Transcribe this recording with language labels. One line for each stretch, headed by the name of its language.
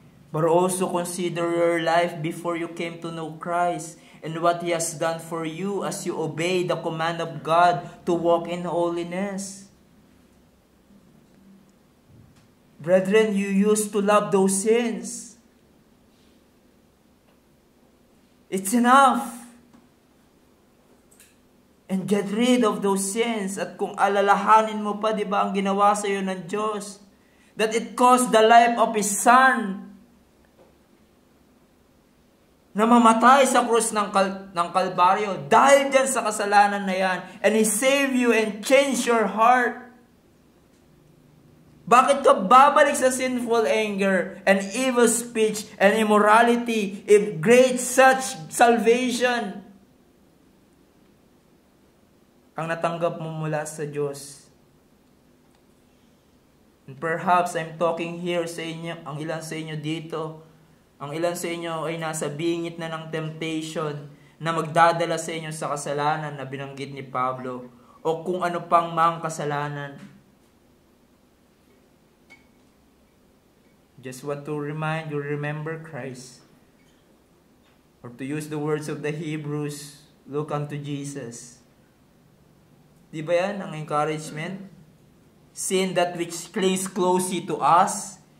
English: But also consider your life before you came to know Christ and what He has done for you as you obey the command of God to walk in holiness. Brethren, you used to love those sins. It's enough. And get rid of those sins.
Filipino: At kung alalahanin mo pa, di ba, ang ginawa sa iyo ng Diyos,
English: that it cost the life of His Son
Filipino: na mamatay sa krus ng Kalbaryo dahil dyan sa kasalanan na yan.
English: And He saved you and changed your heart.
Filipino: Bakit ka babalik sa
English: sinful anger and evil speech and immorality if great such salvation
Filipino: ang natanggap mo mula sa Diyos?
English: And perhaps I'm talking here
Filipino: sa inyo, ang ilan sa inyo dito, ang ilan sa inyo ay nasa bingit na ng temptation na magdadala sa inyo sa kasalanan na binanggit ni Pablo o kung ano pang mang kasalanan.
English: Just want to remind you, remember Christ. Or to use the words of the Hebrews, look unto Jesus.
Filipino: Di ba yan ang
English: encouragement? Sin that which clings closely to us.